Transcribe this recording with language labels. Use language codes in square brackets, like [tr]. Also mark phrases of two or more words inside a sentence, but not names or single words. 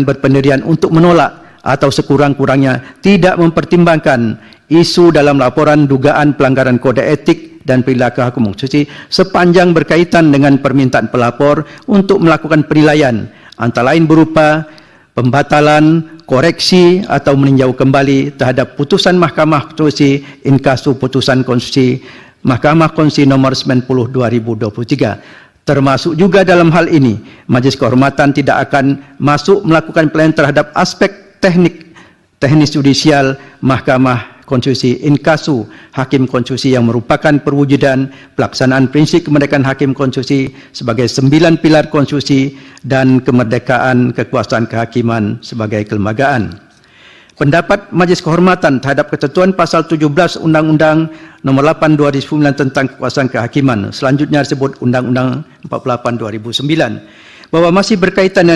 [id] berpendirian untuk menolak atau sekurang-kurangnya tidak mempertimbangkan isu dalam laporan dugaan pelanggaran kode etik dan perilaku hakim konstitusi sepanjang berkaitan dengan permintaan pelapor untuk melakukan penilaian antara lain berupa pembatalan, koreksi atau meninjau kembali terhadap putusan Mahkamah Konstitusi [la] in casu [id] putusan konstitusi Mahkamah Konstitusi nomor 90 2023. Termasuk juga dalam hal ini, Majelis Kehormatan tidak akan masuk melakukan penilaian terhadap aspek teknis judisial Mahkamah Konstitusi [la] in casu [id] Hakim Konstitusi yang merupakan perwujudan pelaksanaan prinsip kemerdekaan Hakim Konstitusi sebagai 9 pilar konstitusi dan kemerdekaan kekuasaan kehakiman sebagai kelembagaan. Pendapat Majelis Kehormatan terhadap ketentuan pasal 17 Undang-Undang Nomor 8 2009 tentang kekuasaan kehakiman, selanjutnya disebut Undang-Undang 48 2009, bahwa masih berkaitan